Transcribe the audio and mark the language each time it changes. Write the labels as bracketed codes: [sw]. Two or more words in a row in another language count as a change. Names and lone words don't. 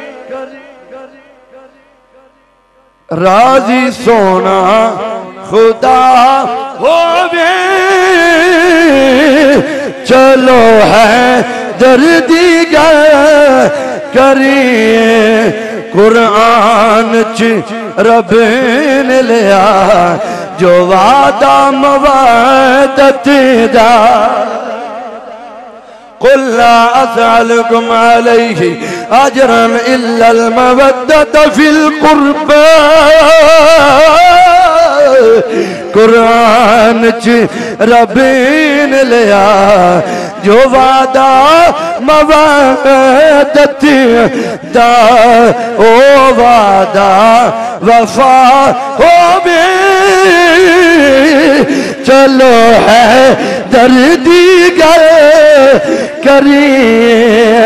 [pa] راضی سوہنا خدا ہووے، چلو ہے دردی گل کریئے. قرآن چ رب نے لیا جو وعدہ مودت دا, [ar] قل لا أسألكم عليه أجرا إلا المودة في القربى. [pa] قرآن چ رب نے لیا جو وعدہ مودت دا، او وعدہ وفا ہووے، چلو ہے دردی گل کریئے.